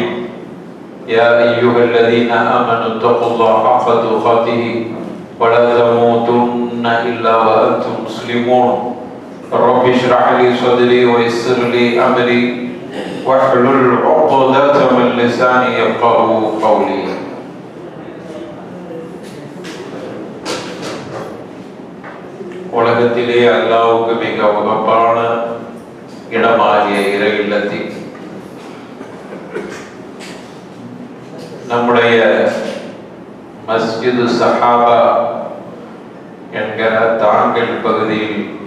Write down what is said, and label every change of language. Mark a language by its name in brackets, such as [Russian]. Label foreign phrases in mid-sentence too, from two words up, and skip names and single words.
[Arabic] يا أيها الذين آمنوا اتقوا الله حق تقاته ولا تموتن إلا وأنتم مسلمون. رب اشرح لي صدري ويسر لي أمري واحلل عقدة من لساني يفقهوا قولي. [Tamil] உலகத்திலே அல்லாஹ்வுக்கு மிக உகப்பான இடமாகிய இறை இல்லத்தில் நம்முடைய மஸ்ஜிது சஹாபா என்கிற தாங்கல் பகுதியில்